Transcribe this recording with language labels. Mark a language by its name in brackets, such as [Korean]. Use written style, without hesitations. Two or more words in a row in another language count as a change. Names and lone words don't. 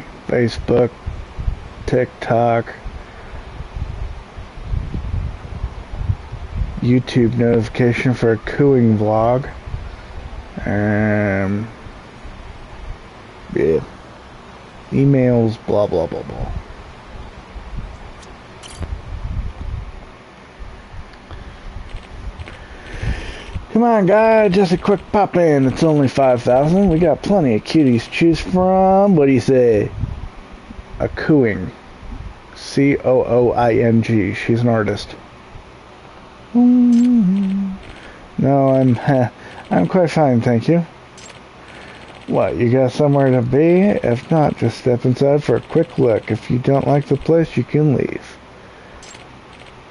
[English] Facebook, TikTok, YouTube notification for a cooing vlog, yeah, emails, blah blah blah blah. Come on, guys, just a quick pop in. It's only 5,000. We got plenty of cuties to choose from. What do you say? A cooing. C-O-O-I-N-G. She's an artist. No, I'm quite fine, thank you. What, you got somewhere to be? If not, just step inside for a quick look. If you don't like the place, you can leave.